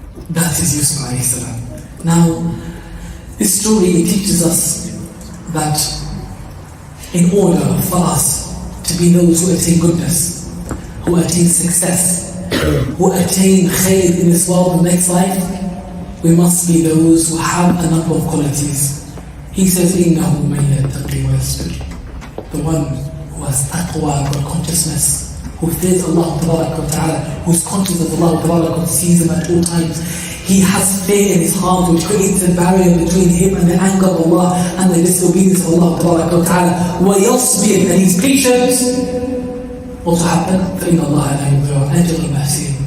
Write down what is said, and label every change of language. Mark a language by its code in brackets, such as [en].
[en] That is Yusuf alayhi salam. Now, this story, it teaches us that in order for us to be those who attain goodness, who attain success, who attain khair in this world and next life, we must be those who have a number of qualities. He says, [ar] إِنَّهُ مَنْ يَتَّقِي وَيَصْبِرْ. [en] The one who has taqwa, God consciousness, who fears Allah Ta'ala, who is conscious of Allah Ta'ala, sees him at all times. He has fear in his heart, which creates a barrier between him and the anger of Allah and the disobedience of Allah Ta'ala. [ar] وَيَصْبِرْ, [en] and he's patient. Also happen, [ar] فَإِنَّ اللَّهَ لَا يُضِيعُ أَجْرَ الْمُحْسِنِينَ.